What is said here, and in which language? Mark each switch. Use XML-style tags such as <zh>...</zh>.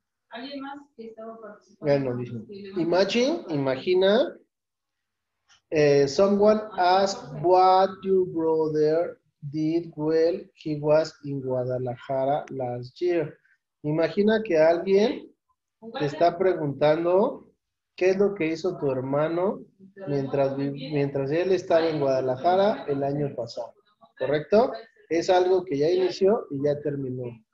<es>¿Alguien más que estaba participando? Bueno, dice, imagina,</es> <en>someone asked what your brother did while he was in Guadalajara last year.</en> <es>Imagina que alguien te está preguntando qué es lo que hizo tu hermano mientras él estaba en Guadalajara el año pasado, ¿correcto? Es algo que ya inició y ya terminó.</es>